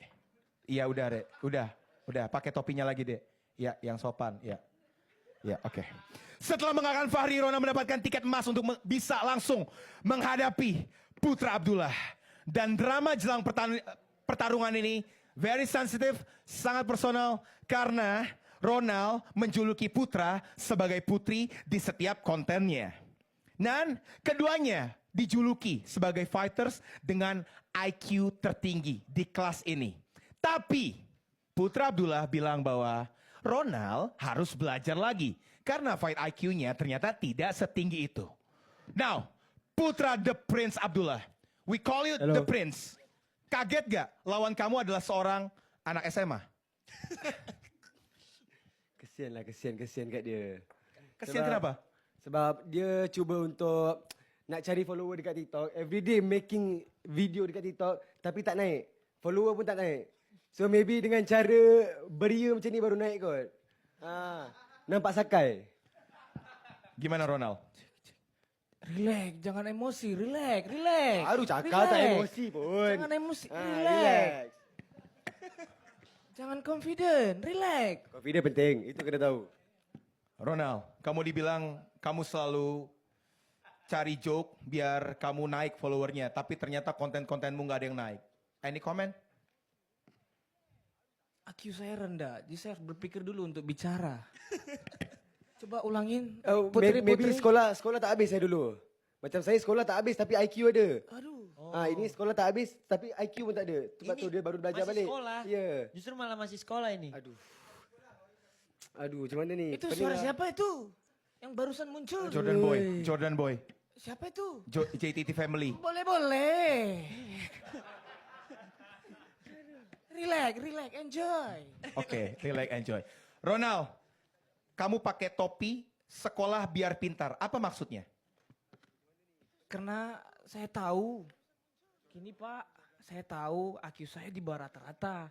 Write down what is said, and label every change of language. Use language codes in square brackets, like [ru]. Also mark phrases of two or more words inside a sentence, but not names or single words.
[id] Iya, udah, Dek. Udah. Pakai topinya lagi, Dek. Ya, yang sopan. Ya, oke. Setelah mengalahkan Fahri, Ronald mendapatkan tiket emas untuk bisa langsung menghadapi Putra Abdullah. Dan drama jelang pertarungan ini [en] very sensitive, [id] sangat personal karena Ronald menjuluki Putra sebagai putri di setiap kontennya. Dan keduanya dijuluki sebagai fighters dengan IQ tertinggi di kelas ini. Tapi Putra Abdullah bilang bahwa Ronald harus belajar lagi. Karena fight IQ-nya ternyata tidak setinggi itu. [en] Now, Putra the Prince Abdullah. We call you the Prince. [id] Kaget gak lawan kamu adalah seorang anak SMA? [ms] Kesian kat dia. Kesian kenapa? Sebab dia cuba untuk nak cari follower dekat TikTok. [en] Everyday making video dekat TikTok. [ms] Tapi tak naik. Follower pun tak naik. [en] So maybe [ms] dengan cara beria macam ni baru naik kot. Nampak sakai. [id] Gimana Ronald? [ms] Relax, jangan emosi, relax. Baru cakap tak emosi pun. Jangan emosi, relax. Jangan confident, relax. Confident penting, itu kena tahu. [id] Ronald, kamu dibilang kamu selalu cari joke biar kamu naik followernya. Tapi ternyata konten-kontenmu gak ada yang naik. [en] Any comment? [id] IQ saya rendah, jadi saya harus berpikir dulu untuk bicara. Coba ulangin, Oh, Putri. [ms] maybe sekolah tak habis saya dulu. Macam saya sekolah tak habis tapi IQ ada. Aduh. Ini sekolah tak habis tapi IQ pun tak ada. Sebab Ini tu dia baru belajar masih balik. sekolah. Ya. [id] Justru malah masih sekolah ini. [ms] Aduh, macam mana ni? Itu Pening suara lah. [id] siapa itu? Yang barusan muncul. Jordan Boy. Siapa itu? JTT Family. Boleh. [en] Relax, enjoy. Oke, relax, enjoy. [id] Ronald, kamu pakai topi sekolah biar pintar. Apa maksudnya? Karena saya tahu, gini Pak, saya tahu IQ saya di bawah rata-rata.